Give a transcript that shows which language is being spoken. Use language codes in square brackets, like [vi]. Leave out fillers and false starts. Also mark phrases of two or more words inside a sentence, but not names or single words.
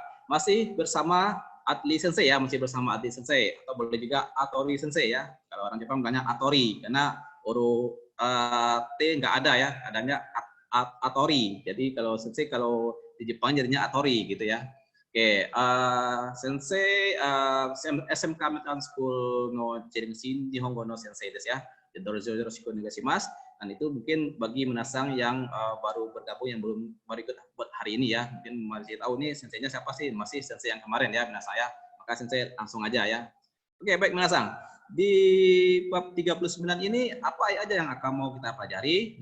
[id] Masih bersama Atli Sensei ya, masih bersama Atli Sensei, atau boleh juga Atori Sensei ya. Kalau orang Jepang bilangnya Atori, karena huruf T nggak ada ya, adanya Atori. Jadi kalau Sensei kalau di Jepang jadinya Atori gitu ya. [ja] Oke, Sensei SMK Metal School no Chirinsin Nihongo no Sensei desu ya. よろしくお願いします. [id] Dan itu mungkin bagi minasang yang baru bergabung, yang belum ikut buat hari ini ya, mungkin masih tahu nih senseinya siapa sih, masih sensei yang kemarin ya minasang ya. Maka Sensei langsung aja ya. Oke, baik minasang. Di bab 39 ini apa aja yang akan mau kita pelajari?